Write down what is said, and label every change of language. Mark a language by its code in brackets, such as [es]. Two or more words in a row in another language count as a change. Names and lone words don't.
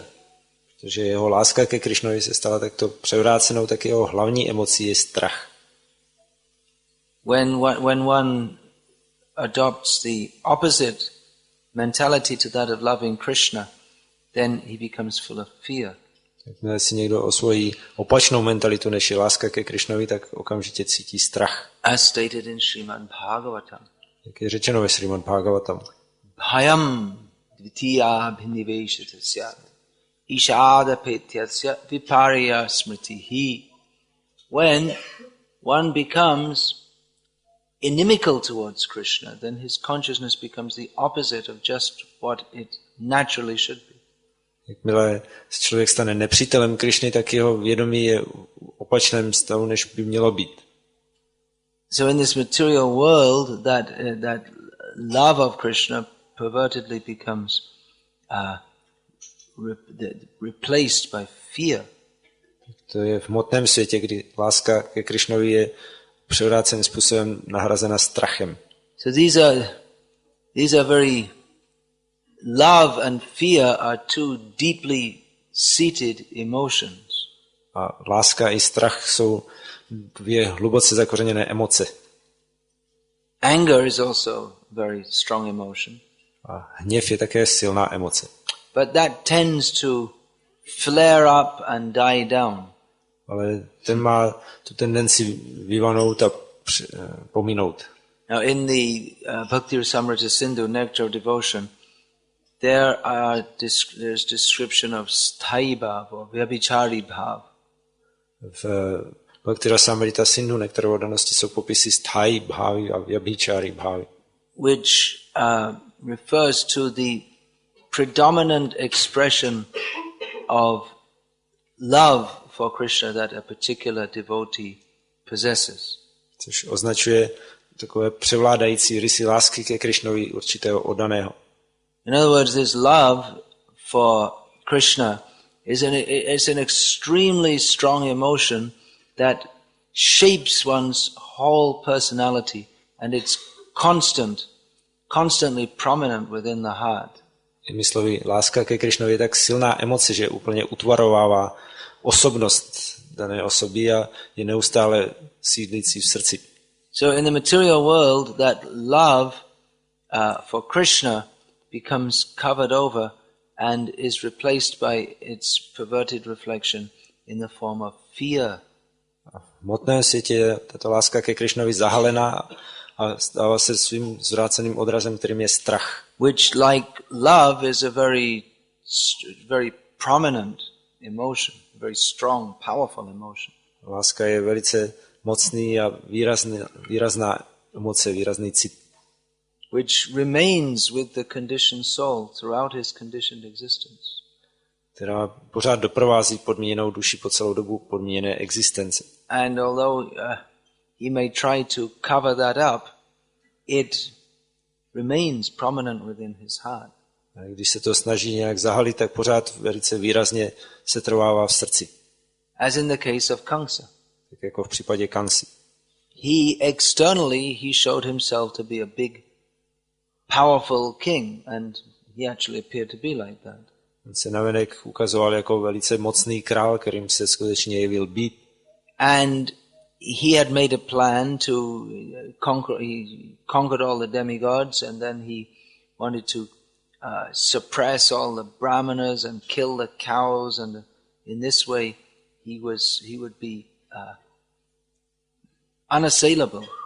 [cs] Protože jeho láska ke Krišnovi se stala takto převrácenou, tak jeho hlavní emocí je strach. [en] When one adopts the opposite mentality to that of loving Krishna, then he becomes full of fear. [cs] Jakmile si někdo osvojí opačnou mentalitu, než je láska ke Krišnovi, tak okamžitě cítí strach. [en] As stated in Srimad Bhagavatam. [cs] Jak je řečeno ve Srimad Bhagavatam. [sa] Bhayam dvitiya bhiniveshatasya ishada petyasya viparya smritihi. [en] When one becomes inimical towards Krishna, then his consciousness becomes the opposite of just what it naturally should be. [cs] Jakmile se člověk stane nepřítelem Krišny, tak jeho vědomí je v opačném stavu, než by mělo být. [en] So in this material world, that love of Krishna pervertedly becomes replaced by fear. [cs] To je v hmotném světě, kdy láska ke Krišnovi je převráceným způsobem nahrazena strachem. [en] So these are very love and fear are two deeply seated emotions. [cs] A láska i strach jsou dvě hluboce zakořeněné emoce. [en] Anger is also a very strong emotion. [cs] A hněv je také silná emoce. [en] But that tends to flare up and die down. [cs] Ale ten má tu tendenci vyvanout a pominout. [en] Now in the Bhakti Rasamrita Sindhu, Nectar of Devotion, there's description of [sa] sthayi bhav [en] or [sa] vyabhichari bhav. [cs] V Bhakti Rasamrita Sindhu, Nektar oddanosti, jsou popisy sthayi bhavy a vyabhichari bhavy. [en] Which refers to the predominant expression of love for Krishna that a particular devotee possesses. [cs] Což označuje takové převládající rysy lásky ke Krišnovi určitého oddaného. [en] In other words, this love for Krishna is an extremely strong emotion that shapes one's whole personality, and it's constantly prominent within the heart. [cs] Jinými slovy, láska ke Krišnovi je tak silná emoce, že úplně utvarovává osobnost dané osoby a je neustále sídlící v srdci. [en] So in the material world, that love for Krishna becomes covered over and is replaced by its perverted reflection in the form of fear. [cs] A v hmotném světě je tato láska ke Krišnovi zahalená a stává se svým zvráceným odrazem, kterým je strach. [en] Which, like love, is a very prominent emotion, a very strong, powerful emotion. [cs] Láska je velice mocný a výrazná emoce, výrazný cit. [en] Which remains with the conditioned soul throughout his conditioned existence. [cs] Která pořád doprovází podmíněnou duši po celou dobu podmíněné existence. [en] And although he may try to cover that up, it remains prominent within his heart. [cs] A když se to snaží nějak zahalit, tak pořád velice výrazně se trvává v srdci. [en] As in the case of Kamsa. [cs] Tak jako v případě Kansy. [en] He showed himself to be a big, powerful king, and he actually appeared to be like that. [cs] On se navenek ukazoval jako velice mocný král, kterým se skutečně jevil být. [en] And he had made a plan to conquered all the demigods, and then he wanted to suppress all the brahmanas and kill the cows, and in this way he would be unassailable.